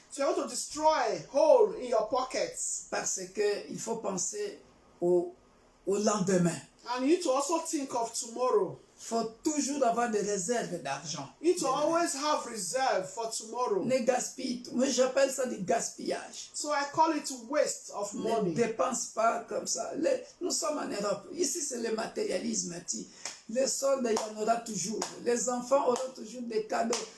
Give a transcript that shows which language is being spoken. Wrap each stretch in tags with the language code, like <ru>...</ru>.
<en>So you want to destroy hole in your pockets.</en> <fr>Parce qu'il faut penser au lendemain.</fr> <en>And you need to also think of tomorrow.</en> <fr>Il faut toujours avoir des réserves d'argent.</fr> <en>You need to always have reserve for tomorrow.</en> <fr>Ne gaspille. Moi, j'appelle ça du gaspillage.</fr> <en>So I call it waste of</en> <fr>Ne</fr> <en>money.</en> <fr>dépense pas comme ça. Nous sommes en Europe. Ici, c'est le matérialisme. Les soldes, il y en aura toujours. Les enfants auront toujours des cadeaux.</fr>